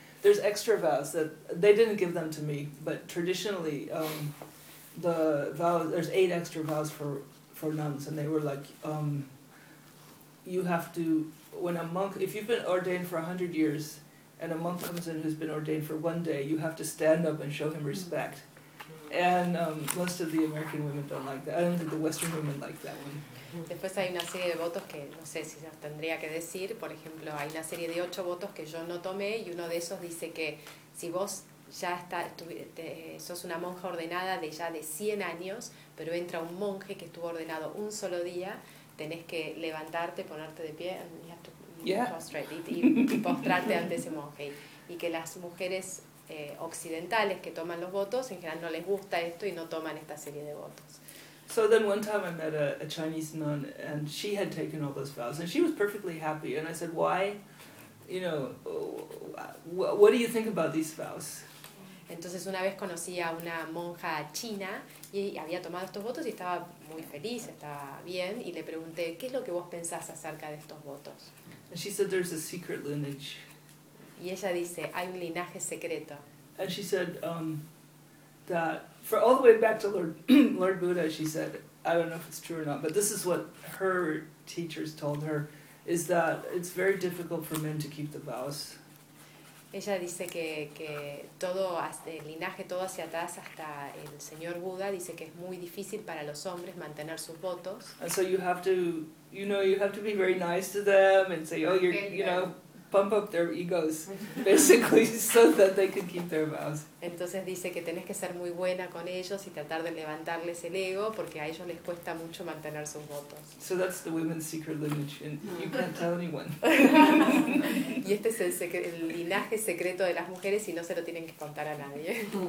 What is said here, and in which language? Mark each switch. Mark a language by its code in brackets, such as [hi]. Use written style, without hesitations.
[en] There's extra vows that they didn't give them to me, but traditionally the vows, there's 8 extra vows for nuns, and they were like you have to, when a monk, if you've been ordained for 100 years and a monk comes in who's been ordained for 1 day, you have to stand up and show him respect. And most of the American women don't like that. I don't think the Western women like that one. [es] Después hay una serie de votos que no sé si los tendría que decir. Por ejemplo, hay una serie de 8 votos que yo no tomé y uno de esos dice que si vos ya sos una monja ordenada de ya de 100 años, pero entra un monje que estuvo ordenado un solo día, tenés que levantarte, ponerte de pie, [en] and you have to prostrate, [es] y postrarte ante ese monje. Y que las mujeres occidentales que toman los votos, en general no les gusta esto y no toman esta serie de votos. [en] So then one time I met a Chinese nun and she had taken all those vows and she was perfectly happy and I said, why, you know, what do you think about these vows? [es] Entonces una vez conocí a una monja china y había tomado estos votos y estaba muy feliz, estaba bien, y le pregunté, ¿qué es lo que vos pensás acerca de estos votos? [en] And she said, there's a secret lineage. [es] Y ella dice, hay un linaje secreto. [en] And she said that for all the way back to Lord Buddha, she said, I don't know if it's true or not, but this is what her teachers told her, is that it's very difficult for men to keep the vows. [es] Ella dice que todo hasta el linaje, todo hacia atrás, hasta el señor Buda, dice que es muy difícil para los hombres mantener sus votos. [en] And so you have to, you know, you have to be very nice to them and say, oh, you're, you know, pump up their egos, basically, so that they can keep their vows. [es] Entonces dice que tenés que ser muy buena con ellos y tratar de levantarles el ego, porque a ellos les cuesta mucho mantener sus votos. [en] So that's the women's secret lineage, and you can't tell anyone. [es] Y este es el linaje secreto de las mujeres y no se lo tienen que contar a nadie.